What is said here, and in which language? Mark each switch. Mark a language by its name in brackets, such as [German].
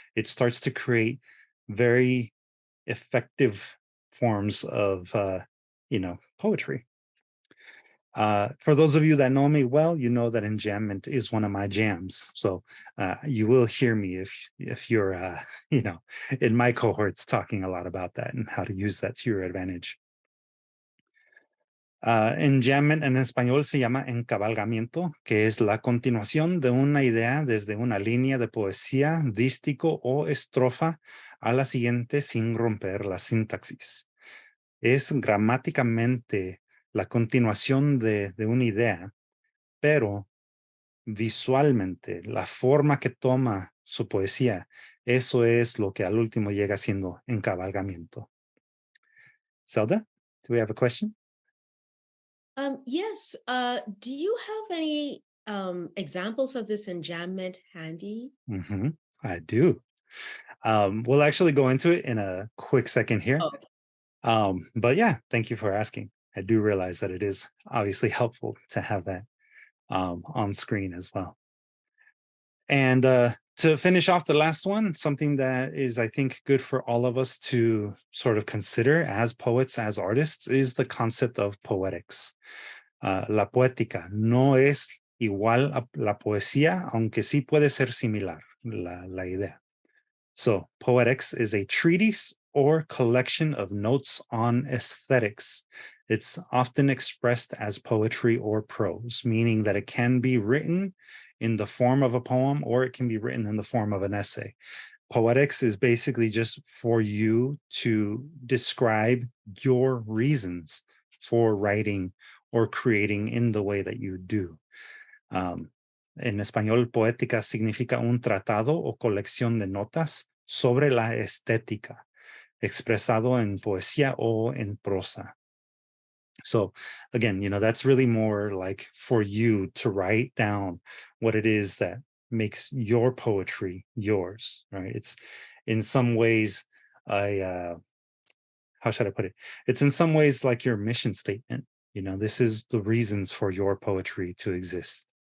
[English] It starts to create very effective forms of, poetry. For those of you that know me well, you know that enjambment is one of my jams. So you will hear me if you're, in my cohorts talking a lot about that and how to use that to your advantage. [Spanish] Enjambment en español se llama encabalgamiento, que es la continuación de una idea desde una línea de poesía, dístico o estrofa a la siguiente sin romper la sintaxis. Es gramáticamente la continuación de una idea, pero visualmente la forma que toma su poesía, eso es lo que al último llega siendo encabalgamiento. [English] Zelda, do we have a question? Yes. Do you have any examples of this enjambment handy? I do. We'll actually go into it in a quick second here. But yeah, thank you for asking. I do realize that it is obviously helpful to have that on screen as well. And to finish off the last one, something that is, I think, good for all of us to sort of consider as poets, as artists, is the concept of poetics. [Spanish] La poética no es igual a la poesía, aunque sí puede ser similar la idea. [English] So, poetics is a treatise or collection of notes on aesthetics. It's often expressed as poetry or prose, meaning that it can be written in the form of a poem or it can be written in the form of an essay. Poetics is basically just for you to describe your reasons for writing or creating in the way that you do. [Spanish] En español, poética significa un tratado o colección de notas sobre la estética, expresado en poesía o en prosa. [English] So again, that's really more like for you to write down what it is that makes your poetry yours, right? It's in some ways, how should I put it? It's in some ways like your mission statement. This is the reasons for your poetry to exist.